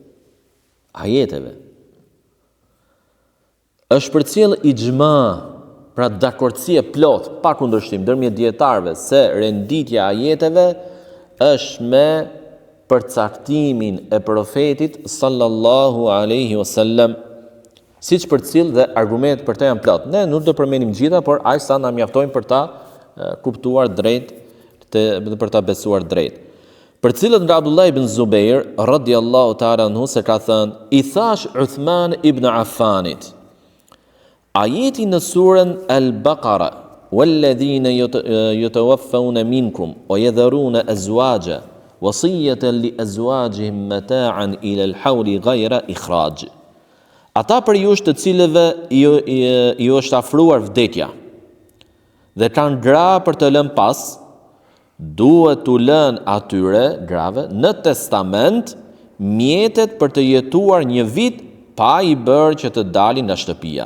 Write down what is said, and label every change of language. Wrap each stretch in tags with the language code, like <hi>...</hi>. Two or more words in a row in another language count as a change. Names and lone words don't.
<sq>Është përcjell ixhma, pra dakordësi e plot, pa kundërshtim ndërmjet dietarëve se renditja e ajeteve është me përcaktimin e profetit</sq> <ar>صلى الله عليه وسلم,</ar> <sq>siç përcjell dhe argumentet për të janë plot. Ne nuk do përmendim gjitha, por aq sa na mjaftojnë për ta kuptuar drejt dhe për ta besuar drejt. Përcjellet nga Abdullah ibn Zubair</sq> <ar>رضي الله تعالى عنه</ar> <sq>se ka thënë: I thash Uthman ibn Affanit, ajeti në surën Al-Baqara,</sq> <ar>والذين يتوفون منكم ويذرون أزواجا وصية لأزواجهم متاعا إلى الحول غير إخراج.</ar> <sq>Ata për jush të cilëve ju është afruar vdekja dhe kanë gra për të lënë pas, duhet t'u lënë atyre grave në testament mjetet për të jetuar një vit pa i bërë që të dalin nga shtëpia.</sq>